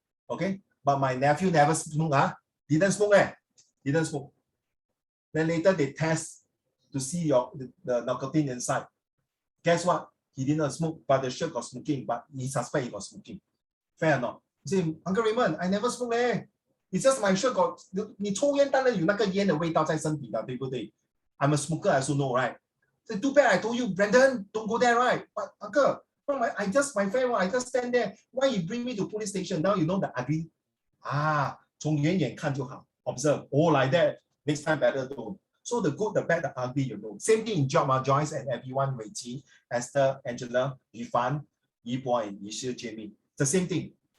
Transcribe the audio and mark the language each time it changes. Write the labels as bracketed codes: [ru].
[en] Okay, but my nephew never smoked. Didn't smoke. Didn't smoke. Then later they test to see the nicotine inside. Guess what? He didn't smoke, but the shirt got smoking. But he suspect he got smoking. Fair or not? He say, Uncle Raymond, I never smoke. It's just my shirt got. [zh] 你抽烟当然有那个烟的味道在身体的，对不对？ [en] I'm a smoker, I also know, right? So too bad I told you, Brandon, don't go there, right? But Uncle, my friend, I just stand there. Why you bring me to police station? Now you know the ugly. [zh] 从远远看就好. [en] Observe. Oh, like that. Next time better don't. So the good, the bad, the ugly, you know. Same thing in job, Joyce and everyone, Wei Qi, Esther, Angela, Yifan, Yibo, and Yishir, Jamie. The same thing.